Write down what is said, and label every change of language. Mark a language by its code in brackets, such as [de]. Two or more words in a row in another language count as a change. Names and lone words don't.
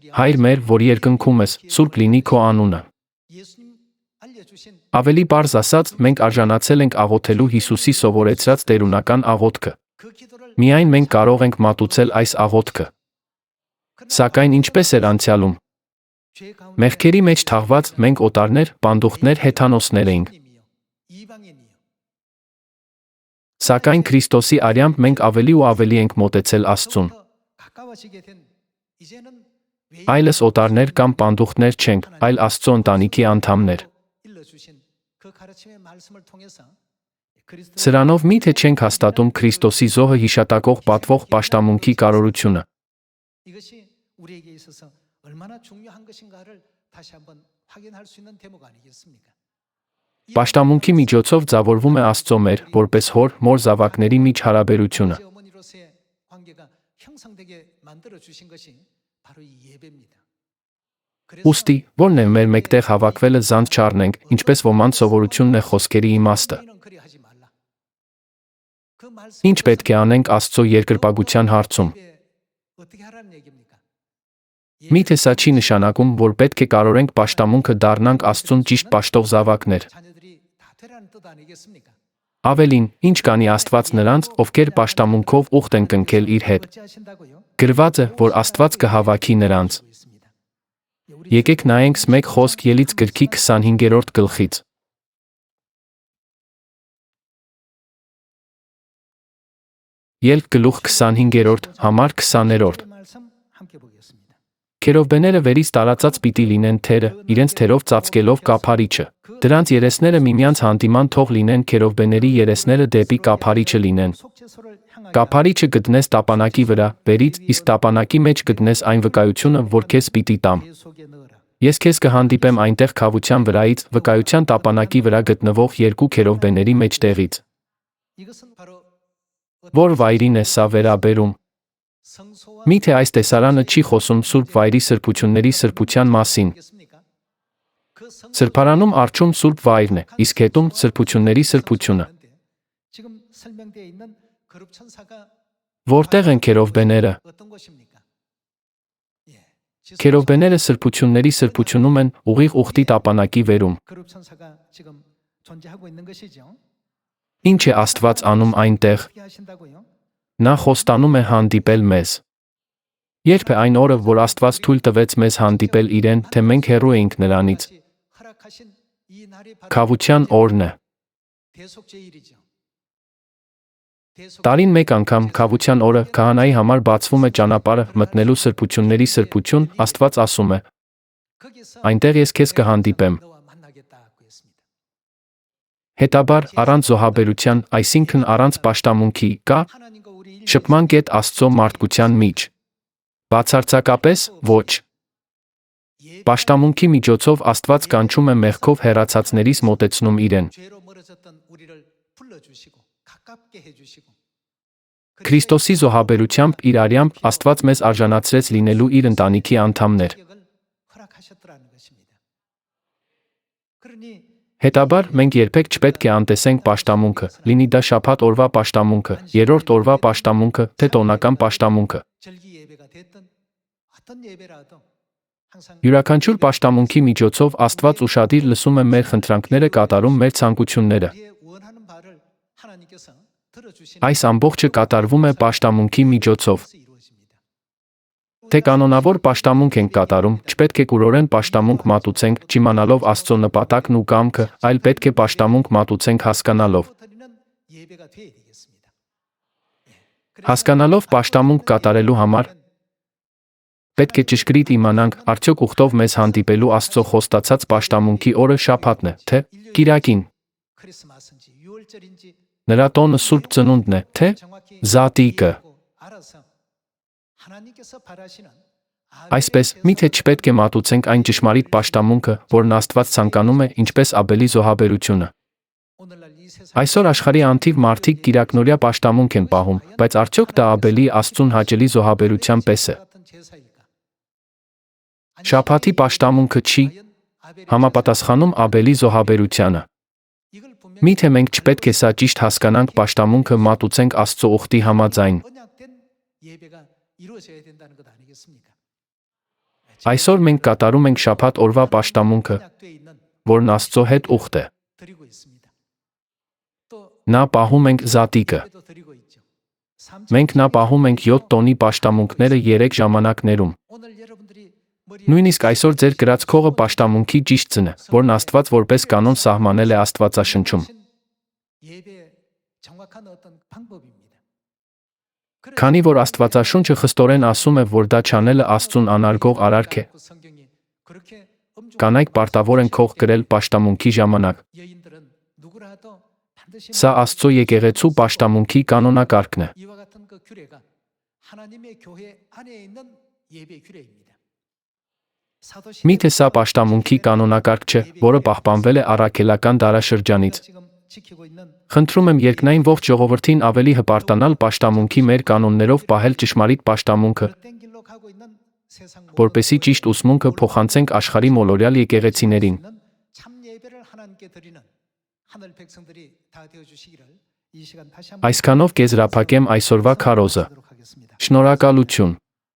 [hy] Հայր մեր, որ երկնքում ես, սուրբ լինի քո անունը։ [ko] 예수님 알려주신 [hy] Ավելի པարզ ասած, մենք արժանացել ենք աղոթելու Հիսուսի սովորեցրած տերունական աղոթքը։ [ko] 그 기도를 [hy] Միայն մենք կարող ենք մատուցել այս աղոթքը։ Սակայն ինչպես էր անցյալում։ [ko] 죄 가운데 [hy] Մեղքերի մեջ թաղված մենք օտարներ, պանդուխտներ, հեթանոսներ էինք։ [ko] 하나님이요, 이방인이요. [hy] Սակայն Քրիստոսի արյամբ մենք ավելի ու ավելի ենք մոտեցել Աստծուն։ [ko] 더욱더 가까워지게 된 이제는 [hy] Այլս օտարներ կամ պանդուխտներ չենք, այլ Աստծո ընտանիքի անդամներ։ [ko] 일러주신 그 가르침의 말씀을 통해서 그리스도 [hy] Սրանով միթե չենք հաստատում Քրիստոսի զոհը հիշատակող պատվող պաշտամունքի կարողությունը։ [ko] 이것이 우리에게 있어서 얼마나 중요한 것인가를 다시 한번 확인할 수 있는 대목 아니겠습니까? [hy] Պաշտամունքի միջոցով ձևավորվում է Աստծո մեր, որպես հոր, մոր զավակների միջ հարաբերությունը։ [ko] 아버지 어머니로서의 관계가 형성되게 만들어 주신 것이 바로 이 예배입니다. [hy] Ուստի, ո՞րն է մեր մեկտեղ հավաքվելը զանց չառնենք, ինչպես ոմանց սովորությունն է խոսքերի իմաստը։ [ko] 너희는 그리하지 말라. 그 말씀 [hy] Ինչ պետք է անենք Աստծո երկրպագության հարցում։ [ko] 어떻게 하라는 얘기입니까? [hy] Միթե սա չի նշանակում, որ պետք է կարողենք պաշտամունքը դառնանք Աստծուն ճիշտ պաշտող զավակներ։ [ko] 자녀들이 뜻 아니겠습니까? [hy] Ավելին, ինչ կանի Աստված նրանց, ովքեր պաշտամունքով ուխտ են կնքել իր հետ։ [ko] 어찌하신다고요? [hy] Գրված է, որ Աստված կհավաքի նրանց։ Եկեք նայենք մեկ խոսք Ելից գրքի 25-րդ գլխից։ Ելք գլուխ 25-րդ, համար 20-րդ։ [ko] 말씀 함께 보겠습니다. [hy] Քերովբեները վերից տարածած պիտի լինեն թերը, իրենց թերով ծածկելով կափարիչը։ Դրանց երեսները միմյանց հանդիման թող լինեն քերովբեների երեսները դեպի կափարիչը լինեն։ [ko] 속죄소를 향하여 [hy] Կափարիչը գտնես տապանակի վրա, վերից, իսկ տապանակի մեջ գտնես այն վկայությունը, որ քեզ պիտի տամ։ [ko] 그 속에 넣어라. [hy] Ես քեզ կհանդիպեմ այնտեղ քավության վրայից, վկայության տապանակի վրա գտնվող երկու քերովբեների մեջտեղից։ [ko] 이것은 바로 [hy] Որ վայրին է սա վերաբերում։ [ko] 성소와 [hy] Միթե այս տեսարանը չի խոսում Սուրբ վայրի սրբությունների սրբության մասին։ [ko] 겠습니까? 그 성소가 [hy] Սրբարանում արչում Սուրբ վայրն է, իսկ հետում սրբությունների սրբությունը։ [ko] 지금 설명되어 있는 거룩 천사가 [hy] Որտեղ են քերովբեները։ [ko] 어떤 곳입니까? 예. [hy] Քերովբեները սրբությունների սրբությունում են ուղիղ ուխտի տապանակի վերում։ [ko] 거룩 천사가 지금 존재하고 있는 것이죠. [hy] Ինչ է Աստված անում այնտեղ։ [ko] 어떻게 하신다고요? [hy] Նա խոստանում է հանդիպել մեզ։ Երբ է այն օրը, որ Աստված թույլ տվեց մեզ հանդիպել իրեն, թե մենք հեռու էինք նրանից։ [ko] 허락하신 이 날이 바로 [hy] Քավության օրն է։ [ko] 대속죄일이죠. [hy] Տարին մեկ անգամ քավության օրը քահանայի համար բացվում է ճանապարհը մտնելու սրբությունների սրբություն, Աստված ասում է. [ko] 거기서 [hy] Այնտեղ ես քեզ կհանդիպեմ։ [ko] 너와 만나겠다고 했습니다. [hy] Հետաբար առանց զոհաբերության, այսինքն առանց պաշտամունքի, կա [ko] 하나님과 우리 [hy] շփման կետ Աստծո մարդկության միջ։ Բացարձակապես ոչ։ Պաշտամունքի միջոցով Աստված կանչում է մեղքով հեռացածներից մոտեցնում իրեն։ [ko] 죄로 멀어졌던 우리를 불러주시고 가깝게 해주시고 [hy] Քրիստոսի զոհաբերությամբ իր արյամբ Աստված մեզ արժանացրեց լինելու իր ընտանիքի անդամներ։ [ko] 자격을 허락하셨더라는 것입니다. 그러니 [hy] Հետաբար մենք երբեք չպետք է անտեսենք պաշտամունքը, լինի դա շաբաթ օրվա պաշտամունքը, երրորդ օրվա պաշտամունքը, թե տոնական պաշտամունքը։ [ko] 절기 예배가 됐든 어떤 예배라도 항상 [hy] Յուրաքանչյուր պաշտամունքի միջոցով Աստված ուշադիր լսում է մեր խնդրանքները, կատարում մեր ցանկությունները։ [ko] 우리의 원하는 바를 하나님께서 들어주시는 [hy] Այս ամբողջը կատարվում է պաշտամունքի միջոցով։ [ko] 것이 이루어집니다. [hy] Թե կանոնավոր պաշտամունք ենք կատարում, չպետք է կուրորեն պաշտամունք մատուցենք, չիմանալով Աստծո նպատակն ու կամքը, այլ պետք է պաշտամունք մատուցենք հասկանալով։ [ko] 드리는 예배가 되어야 되겠습니다. [hy] Հասկանալով պաշտամունք կատարելու համար պետք է ճշգրիտ իմանանք, արդյոք ուխտով մեզ հանդիպելու Աստծո խոստացած պաշտամունքի օրը շաբաթն է, թե կիրակին։ [ko] 크리스마스인지 6월절인지 [hy] Նրա տոնը Սուրբ Ծնունդն է, թե [ko] 정확히 [hy] Զատիկը։ [ko] 알아서 하나님께서 바라시는 [hy] Այսպես, միթե չպետք է մատուցենք այն ճշմարիտ պաշտամունքը, որն Աստված ցանկանում է, ինչպես Աբելի զոհաբերությունը։ [ko] 오늘날 이 세상 [hy] Այսօր աշխարհի անթիվ մարդիկ կիրակնորյա պաշտամունք են պահում, բայց արդյոք դա Աբելի Աստծուն հաճելի զոհաբերության պես է։ [ko] 같은 제사일까? [hy] Շաբաթի պաշտամունքը չի համապատասխանում Աբելի զոհաբերությանը։ [ko] 이걸 분명히 [hy] Միթե մենք չպետք է սա ճիշտ հասկանանք պաշտամունքը մատուցենք Աստծո ուխտի համաձայն։ [ko] 언약된 예배가 이루어져야 된다는 것 아니겠습니까? [hy] Այսօր մենք կատարում ենք շաբաթ օրվա պաշտամունքը, [ko] 언약되어 있는 [hy] որն Աստծո հետ ուխտ է։ [ko] 드리고 있습니다. 또 [hy] Նա պահում ենք Զատիկը։ [ko] 예배도 드리고 있죠. [hy] Մենք նա պահում ենք 7 տոնի պաշտամունքները 3 ժամանակներում։ [ko] 오늘 여러분들이 머리에 [hy] Նույնիսկ այսօր ձեր գրած քողը պաշտամունքի ճիշտն է, որն Աստված որպես կանոն սահմանել է Աստվածաշնչում։ [ko] 예배의 정확한 어떤 방법입니다. [hy] Քանի որ Աստվածաշունչը խստորեն ասում է, որ դա չանելը Աստծուն անարգող արարք է, [ko] 성경이 그렇게 엄중하게 [hy] կանայք պարտավոր են քող գրել պաշտամունքի ժամանակ։ [ko] 여인들은 누구라도 반드시 [hy] Սա Աստծո եկեղեցու պաշտամունքի կանոնակարգն է։ [ko] 이와 같은 그 규례가 하나님의 교회 안에 있는 예배 규례입니다. 사도 [hy] Միթե սա պաշտամունքի կանոնակարգ չէ, որը պահպանվել է առաքելական դարաշրջանից։ [ko] 지금 지키고 있는 [hy] Խնդրում եմ երկնային ողջ ժողովրդին ավելի հպարտանալ պաշտամունքի մեր կանոններով պահել ճշմարիտ պաշտամունքը, [ko] 헛된 길로 가고 있는 세상 [hy] որպեսզի ճիշտ ուսմունքը փոխանցենք աշխարհի մոլորյալ եկեղեցիներին։ [ko] 참 예배를 하나님께 드리는 하늘 백성들이 다 되어 주시기를 이 시간 다시 한번 [hy] Այսքանով կեզրափակեմ այսօրվա քարոզը։ [ko] 하도록 하겠습니다. [hy] Շնորհակալություն։